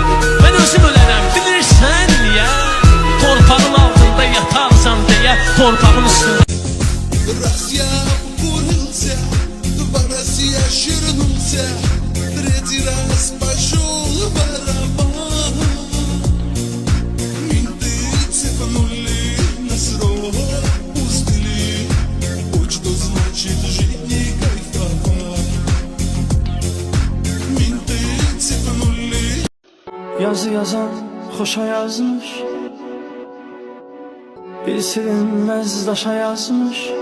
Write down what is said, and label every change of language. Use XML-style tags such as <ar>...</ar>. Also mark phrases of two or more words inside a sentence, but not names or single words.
<az>Ben özüm ölərəm, bilirsən niyə? Torpağın altında yatarsan deyə, torpağın üstündə.</az> <ru>Россия укурился, в России оширнулся, третий раз пошел барабан. Менты цепанули, нас рот пустили, вот что значит жить не кайфовать. Менты цепанули.</ru> <az>Yazı yazan xoşa yazmış, bir silinmez daşa yazmış.</az>